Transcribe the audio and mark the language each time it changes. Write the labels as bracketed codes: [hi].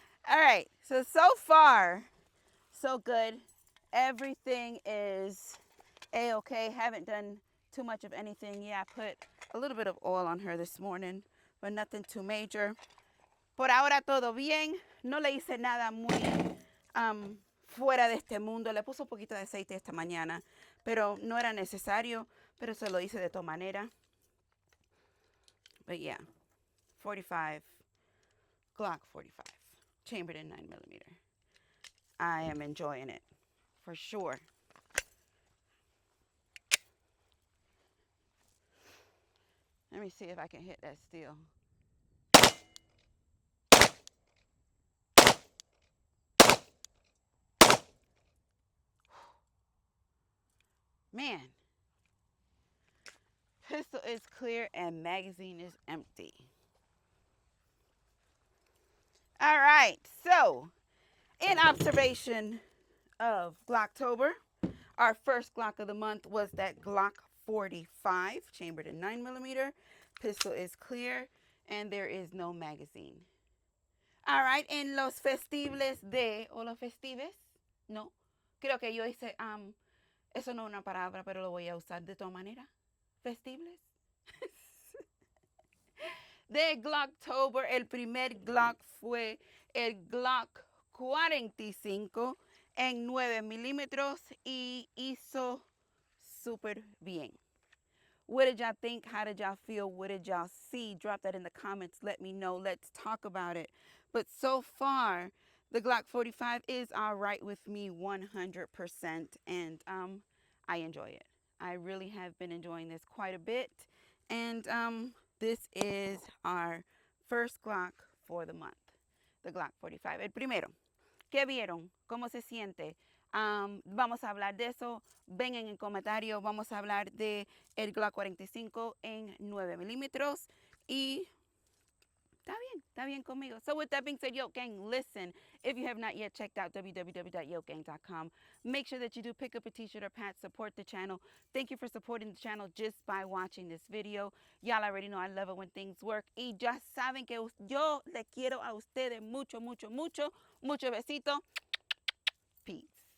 [en] All right. So far, so good. Everything is A-okay. Haven't done too much of anything. Yeah, I put a little bit of oil on her this morning, but nothing too major. [es] Por ahora todo bien. No le hice nada muy fuera de este mundo. Le puse un poquito de aceite esta mañana, pero no era necesario, pero se lo hice de todas maneras. [en] But yeah, 45, Glock 45, chambered in 9mm. I am enjoying it, for sure. Let me see if I can hit that steel. Man, pistol is clear and magazine is empty. All right, so in observation of Glocktober, our first Glock of the month was that Glock 45, chambered in 9mm. Pistol is clear and there is no magazine. [es] All right, en los festibles o los festives, no, creo que yo hice, eso no es una palabra, pero lo voy a usar de todas maneras. Festibles. De Glocktober, el primer Glock fue el Glock 45 en 9mm y hizo súper bien. [en] What did y'all think? How did y'all feel? What did y'all see? Drop that in the comments. Let me know. Let's talk about it. But so far, the Glock 45 is all right with me 100%, and I enjoy it. I really have been enjoying this quite a bit, and this is our first Glock for the month, the Glock 45. [es] El primero. ¿Qué vieron? ¿Cómo se siente? Vamos a hablar de eso. Ven en el comentario. Vamos a hablar de el Glock 45 en 9 milímetros. Y está bien conmigo. [en] So with that being said, Yoke Gang, listen, if you have not yet checked out www.yokegang.com, make sure that you do pick up a t-shirt or pat, support the channel. Thank you for supporting the channel just by watching this video. Y'all already know I love it when things work. [es] Y ya saben que yo les quiero a ustedes mucho, mucho, mucho. Mucho besito. Peace.